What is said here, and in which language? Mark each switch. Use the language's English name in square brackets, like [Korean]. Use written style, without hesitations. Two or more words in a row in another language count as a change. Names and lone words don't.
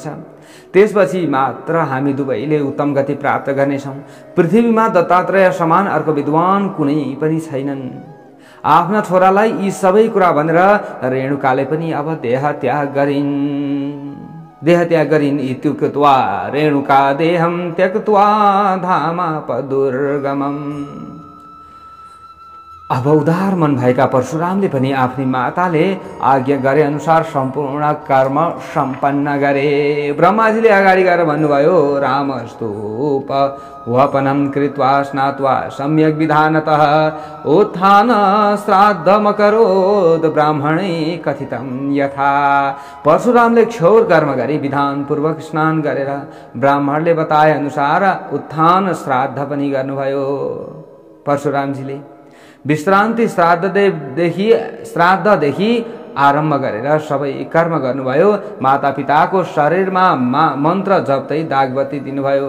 [Nepali] त्यसपछि मात्र हामी दुवैले उत्तम गति प्राप्त गर्नेछौँ। पृथ्वीमा दत्तात्रेय समान अर्को विद्वान कुनै पनि छैनन्। आफ्ना छोरालाई यी सबै कुरा भनेर रेणुकाले पनि अब देह त्याग गरिन्। [Sanskrit] इत्युक्त्वा रेणुका देहं त्यक्त्वा धामापदुर्गमम्। [Nepali] अब उदार मन भएका परशुरामले पनि आफ्नी माताले आज्ञा गरे अनुसार सम्पूर्ण कर्म सम्पन्न गरे। ब्रह्माजीले अगाडि गएर भन्नुभयो, [Sanskrit] रामस्तूप वपनं कृत्वा स्नात्वा सम्यक विधानतः उत्थान श्राद्धमकरोद ब्राह्मणे कथितं यथा। [Nepali] परशुरामले क्षौर कर्म गरी विधान पूर्वक स्नान गरेर ब्राह्मणले बताए अनुसार उत्थान श्राद्ध पनि गर्नुभयो। परशुरामजीले विश्रान्ति श्राद्धदेखि आरम्भ गरेर सबै कर्म गर्नुभयो। माता पिताको शरीरमा मन्त्र जप्दै दागबत्ती दिनुभयो।